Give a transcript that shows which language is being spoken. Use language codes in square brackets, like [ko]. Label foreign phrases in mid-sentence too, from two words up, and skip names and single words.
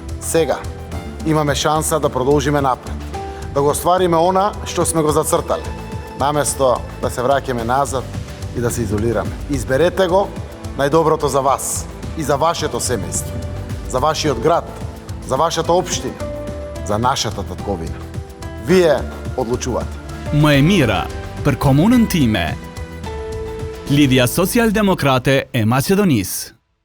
[mk] Сега имаме шанса да продолжиме напред, да го оствариме она што сме го зацртале, наместо да се враќаме назад и да се изолираме. Изберете го најдоброто за вас и за вашето семејство, за вашиот град, за вашата општина, за нашата татковина. Вие одлучувате. Маемира, [sq] per comunën time. Lidhja Social-Demokrate e Maqedonisë.